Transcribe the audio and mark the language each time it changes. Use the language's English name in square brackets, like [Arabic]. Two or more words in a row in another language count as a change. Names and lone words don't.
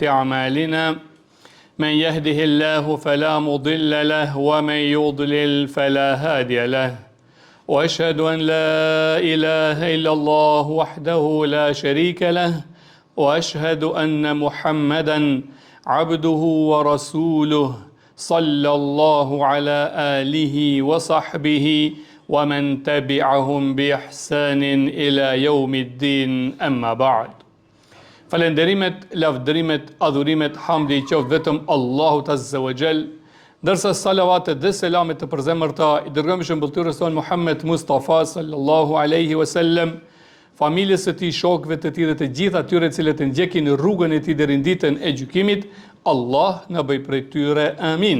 [Arabic] أعمالنا من يهده الله فلا مضل له ومن يضلل فلا هادي له وأشهد أن لا إله إلا الله وحده لا شريك له وأشهد أن محمدا عبده ورسوله صلى الله على آله وصحبه ومن تبعهم بإحسان إلى يوم الدين أما بعد. [Albanian] Falenderimet, lavdërimet, adhurimet, hamdi I qoftë vetëm Allahut [Arabic] عز وجل, [Albanian] ndërsa salavatet dhe selamet të përzemërta I dërgëmshëm mbëllëtyrës tonë Muhammed Mustafa [Arabic] صلى الله عليه وسلم, [Albanian] familjes së tij, shokëve të tij dhe të gjithë atyre cilët e ndjekin rrugën e tij deri në ditën e gjykimit, Allah na bëj prej tyre, amin.